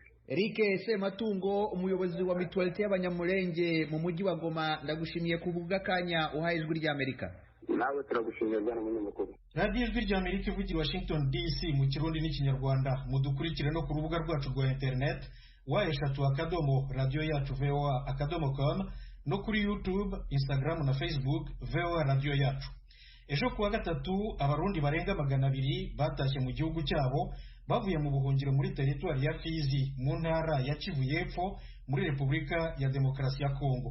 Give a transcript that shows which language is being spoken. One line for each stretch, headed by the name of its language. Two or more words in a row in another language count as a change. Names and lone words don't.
Kinyarwanda: Eric Sematungo, umuyobozi wa mituwalite y'abanyamurenge mu mujyi wa Goma, ndagushimiye ku bw'akanya uhaye Ijwi ry'Amerika. Nawe turagushimiye bwana munyamakuru. radiyo Ijwi ry'Amerika ivugira Washington DC mu Kirundi n'Ikinyarwanda. Mudukurikire no ku rubuga rwacu rwa internet wa@radioyacu.voa.com no kuri YouTube, Instagram na Facebook VOA Radio Yacu. Ejo kuwa gatatu abarundi barenga 200 batashye mu gihugu cyabo bavuye mu buhungiro muri teritwari ya Fizi mu ntara ya Kivu y'Epfo muri Repubulika ya Demokarasi ya Kongo.